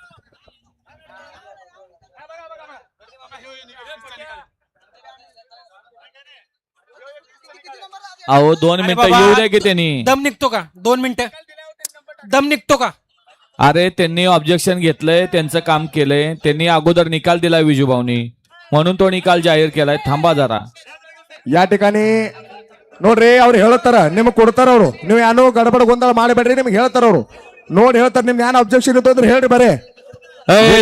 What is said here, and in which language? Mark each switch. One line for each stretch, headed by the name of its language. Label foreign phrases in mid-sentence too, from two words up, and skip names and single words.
Marathi: अहो 2 मिनिटं येऊ द्या की त्यांनी. दम निघतो का. 2 मिनिटं दम निघतो का. अरे त्यांनी ऑब्जेक्शन घेतलंय. त्यांचं काम केलंय. त्यांनी अगोदर निकाल दिलाय विजूभाऊनी म्हणून तो निकाल जाहीर केलाय. थांबा जरा. या ठिकाणी
Kannada: ನೋಡ್ರಿ ಅವ್ರು ಹೇಳ್ತಾರ ನಿಮ್ಗೆ ಕೊಡ್ತಾರ ಅವರು. ನೀವು ಏನೋ ಗಡಬಡ ಗೊಂದಲ ಮಾಡಬೇಡ್ರಿ. ನಿಮ್ಗೆ ಹೇಳ್ತಾರ ಅವರು ನೋಡಿ ಹೇಳ್ತಾರ. ನಿಮ್ಗೆ ಏನ್ ಅಬ್ಜೆಕ್ಷನ್ ಇತ್ತು ಅಂದ್ರೆ ಹೇಳ್ರಿ ಬರೇ.